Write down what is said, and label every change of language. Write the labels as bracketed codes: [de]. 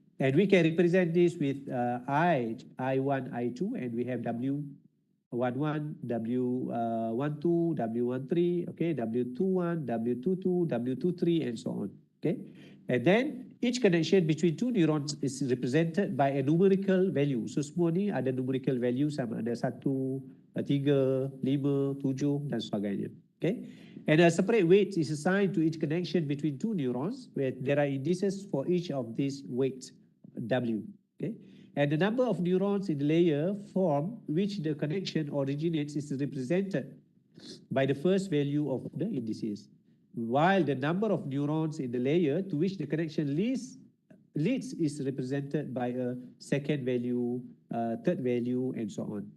[en] And we can represent this with I1, I2, and we have W11, W12, W13, okay, W21, W22, W23, and so on. Okay, and then each connection between 2 neurons is represented by a numerical value. [ms] So semua ni ada numerical value, sama ada 1, 3, 5, 7 dan sebagainya. [en] Okay, and a separate weight is assigned to each connection between 2 neurons, where there are indices for each of these weights W. Okay, and the number of neurons in the layer from which the connection originates is represented by the first value of the indices, while the number of neurons in the layer to which the connection leads is represented by a second value, third value, and so on.